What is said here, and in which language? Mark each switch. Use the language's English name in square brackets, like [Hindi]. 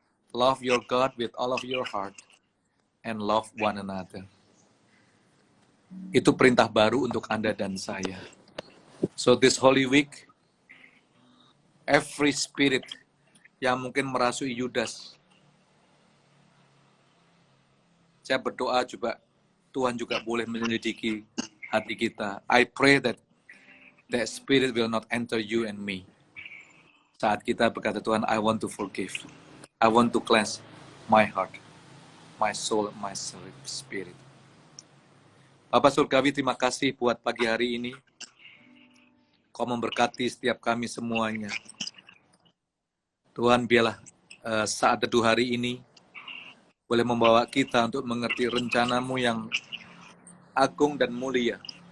[English] Love your God with all of your heart and love one another. [Indonesian] Itu perintah baru untuk Anda dan saya. [English] So this Holy Week, every spirit [Indonesian] yang mungkin merasui Yudas, saya berdoa juga Tuhan juga boleh menyelidiki hati kita. [English] I pray that that spirit will not enter you and me. [Indonesian] Saat kita berkata, Tuhan, [English] I want to forgive. I want to cleanse my heart, my soul, my spirit. [Indonesian] Bapak Surgawi, terima kasih buat pagi hari ini. Kau memberkati setiap kami semuanya. Tuhan, biarlah saat teduh hari ini boleh membawa kita untuk mengerti rencana-Mu yang agung dan mulia.